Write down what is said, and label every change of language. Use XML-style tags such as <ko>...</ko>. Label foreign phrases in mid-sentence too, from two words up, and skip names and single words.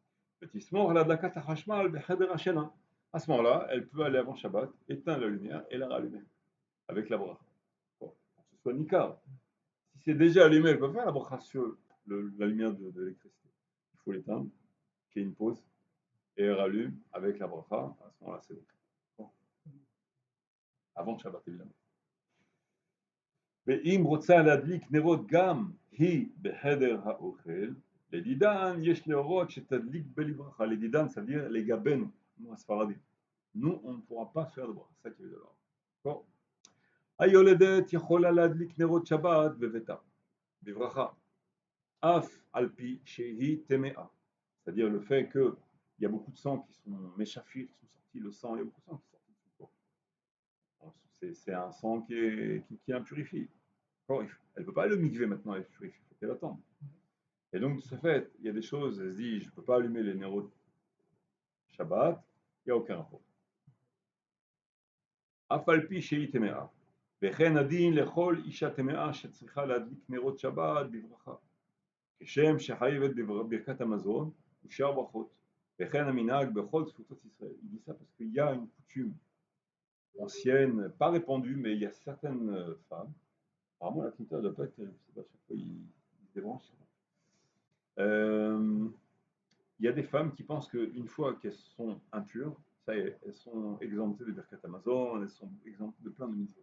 <fr>Petit smor,</fr> <he>להדליק חשמל בחדר השינה.</he> <fr>À ce moment-là, elle peut aller avant Shabbat, éteindre la lumière et la rallumer avec la bracha. Bon, que ce soit nikar. Si c'est déjà allumé, elle peut faire la bracha sur la lumière de l'électricité. Il faut l'éteindre, qu'il y ait une pause, et elle rallume avec la bracha. À ce moment-là, c'est bon. Avant Shabbat, évidemment.</fr> <he>ואם רוצה להדליק נרות גם היא בחדר האוכל, לדידן יש להורות שתדליק בלברכה. לדידן,</he> <fr>ça veut dire לגבינו, nous הספרדים. Nous, on ne pourra pas faire de bracha, c'est ça qui veut dire. Bon.</fr> <he>היולדת יכולה להדליק נרות שבת בביתה, בברכה. אף על פי שהיא טמאה.</he> <fr>C'est-à-dire le fait qu'il y a beaucoup de sang qui sont méchafir, qui sont sortis, le sang, il y a beaucoup de sang qui sont sortis de son corps. C'est un sang qui est impurifié. Elle ne peut pas aller au mikvé maintenant, elle est purifiée, il faut qu'elle attende. Et donc, de ce fait, il y a des choses, elle se dit, je ne peux pas allumer les néros de Shabbat, il n'y a aucun rapport.</fr> <he>אף על פי שהיא טמאה, וכן הדין לכל אישה טמאה שצריכה להדליק נרות שבת בברכה, כשם שחייבת בברכת המזון ושאר ברכות. וכן המנהג בכל תפוצות ישראל.</he> <fr>Il dit ça parce qu'il y a une coutume ancienne, pas répandue, mais il y a certaines femmes, apparemment la culture ne doit pas être terrible, c'est pas chaque fois ils se débranchent. Il y a des femmes qui pensent qu'une fois qu'elles sont impures, ça y est, elles sont exemptées de</fr> <he>ברכת המזון,</he> <fr>elles sont exemptées de plein de mitzvot.</fr>